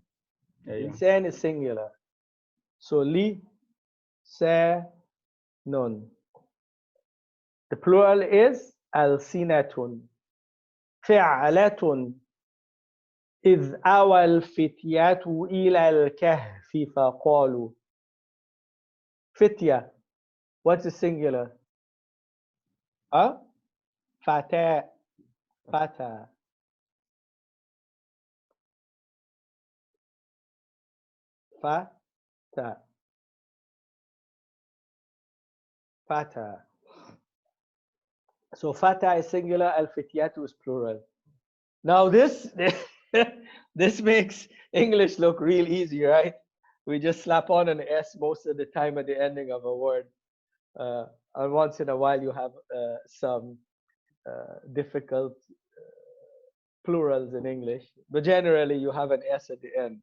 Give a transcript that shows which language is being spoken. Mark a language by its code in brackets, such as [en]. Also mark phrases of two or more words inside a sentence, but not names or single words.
[en] Lisan is singular. So li, sa, nun. The plural is alsinatun. [ar] فعلة إذ أوى الفتية إلى الكهف فقالوا. [en] Fitya. What's the singular? Huh? Fata. Fata. Fata. Fata. So fata is singular, al-fityatu is plural. Now this this makes English look real easy, right? We just slap on an S most of the time at the ending of a word. And once in a while you have some difficult plurals in English, but generally you have an S at the end.